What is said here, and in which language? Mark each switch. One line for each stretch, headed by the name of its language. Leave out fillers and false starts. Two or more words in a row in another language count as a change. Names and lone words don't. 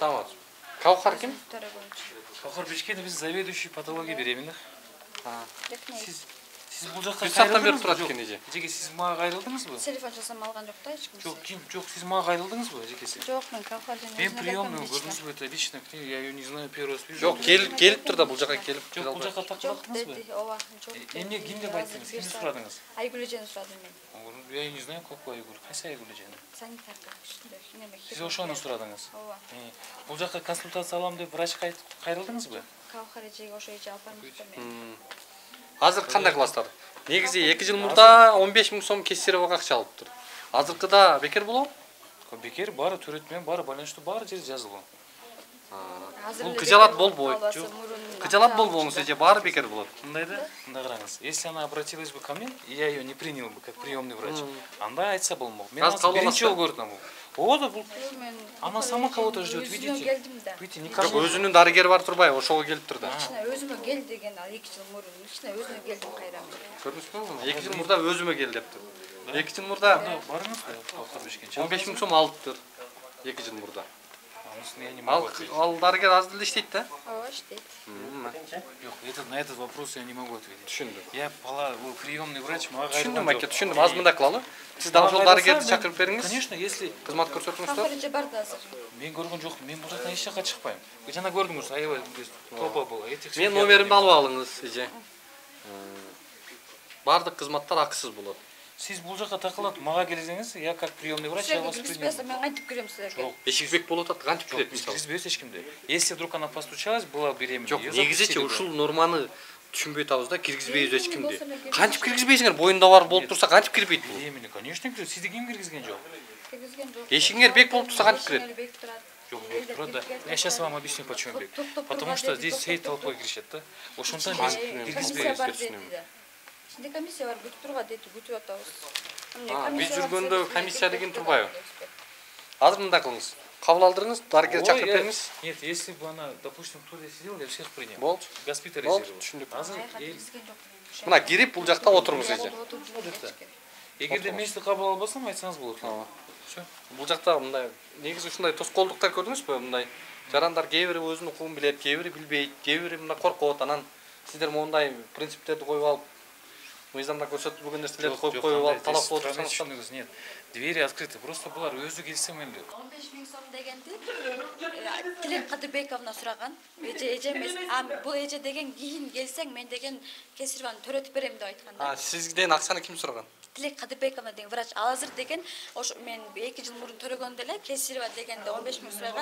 Kyrgyz: Саламат. Каухар ким? Каухар Бешкенов, биз
Russian: заведующий патология беременных.
Kyrgyz: Сиз бул жакка бир сааттан бери турат экен эже. Эжеке, сиз мага кайрылдыңызбы? Телефон жасам алган жок да эч ким. Жок, сиз мага кайрылдыңызбы, эжекеси? Жок, мен Каухар жана. Мен приемную көрдүңүзбү,
Russian: это лично, я её не знаю, первый раз вижу.
Kyrgyz: Жок, келиптир да бул жака келип. Жок, бул жака такталдыңызбы? Ооба, жок. Эмне ким деп айттыңыз? Кимди сурадыңыз? Айгүл эжени сурадым мен.
Russian: Я не знаю, какой Айгүл.
Kyrgyz: Кайсы Айгүл эжени? Санитарка. Сиз ошону сурадыңыз? Ооба. Бул жака консультация алам деп врачка кайрылдыңызбы? Каухар эжеге ошо эже алып бармакчы мен. Азыр кандай кыласыздар? Негизи 2 жыл мурда 15 миң сом кесирип акча алыптыр. Азыркыда бекер болобу? Бекер, баары төрөт менен, баары байланыштуу, баары жер жазылган. Бул кыжалат болбойт. Кыжалат болбоңуз эже, баары бекер болот. Мындай да, мындай караңыз.
Russian: Если она обратилась бы ко мне, я ее не принял бы как приемный врач.
Kyrgyz: Анда айтса болмок. Мен азыр биринчи жолу көрдүм. Оода бул.
Russian: Она сама кого-то ждет, видите? Видите, никак.
Kyrgyz: Жок, өзүнүн дарыгери бар турбайбы, ошого келиптир да. Өзүмө кел деген ал 2 жыл мурун. Ичине өзүмө келдим кайрам. Көрдүңүзбү? 2 жыл мурда өзүмө кел дептир. 2 жыл мурда барыңыз Каухар Бешкенче. 15 миң сом алыптыр. 2 жыл мурда.
Russian: Я не могу ответить.
Kyrgyz: Ал дарыгер аз деле иштейт да? Ооба, иштейт. Жок,
Russian: на этот вопрос я не могу ответить.
Kyrgyz: Түшүндүм.
Russian: Я приемный врач,
Kyrgyz: мага Түшүндүм, аке, түшүндүм. Аз мындай кылалы. Сиз дагы ошол дарыгерди чакырып бериңиз.
Russian: Конечно, если
Kyrgyz: кызмат көрсөтүңүздөр. Каухар эже бар да азыр. Мен көргөн жокмун. Мен бул жактан эч жака чыкпайм. Жана көрдүңүз, аябай топа был. Мен номеримди алып алыңыз, эже. Бардык кызматтар акысыз болот. Сиз бул жака такылат, мага келсеңиз,
Russian: я как приемный врач, я вас принимаю.
Kyrgyz: Мен кантип кирем силерге? Жок, эшикбек болуп атат, кантип кирет мисалы? Киргизбейбиз эч кимди.
Russian: Если вдруг она постучалась, была беременна.
Kyrgyz: Жок, негизичи ушул норманы түшүнбөй атабыз да, киргизбейбиз эч кимди. Кантип киргизбейсиңер? Боюнда бар болуп турса, кантип кирбейт бул?
Russian: Беременна, конечно,
Kyrgyz: кирет. Сизди ким киргизген жок? Киргизген жок. Эшигиңер бек болуп турса, кантип кирет? Жок, турат.
Russian: Я сейчас вам объясню, почему бек. Потому что здесь всей толпой
Kyrgyz: киришет да. Ошондон биз киргизбейбиз. Ичинде комиссия бар, күтүп турга дейт, күтүп атабыз. Биз жүргөндө комиссия деген турбайбы? Азыр мындай кылыңыз. кабыл алдырыңыз, дарыгер чакырып бериңиз.
Russian: Нет, если бы она, допустим, тут сидела, я всех принял.
Kyrgyz: Болду. Госпитализировал. Түшүндүк. Мына кирип бул жакта отуруңуз эже. Эгерде мен сизди кабыл албасам, айтсаңыз болот. Всё. Бул жакта мындай негизи ушундай тоскоолдуктар көрдүңүзбү? Мындай жарандар кээ бири өзүнүн укугун билет, кээ бири билбейт, кээ бири мына коркот, анан сиздер мондай принциптерди коюп алып, мыйзамда көрсөтүлбөгөн нерселерди коюп алып талап кылып жатсаңыз.
Russian: Нет, двери открыты.
Kyrgyz: Просто булар өзү келсе мелде. 15 миң сом дегенди Тилек Кадырбековна сураган. Эже эмес. Бул эже деген кийин келсең мен деген кесирваны төрөтүп берем деп айткан да. Сизден акчаны ким сураган? Тилек Кадырбековна деген врач. Ал азыр деген ошо мен 2 жыл мурун төрөгөндө эле кесирва дегенде 15 миң сураган.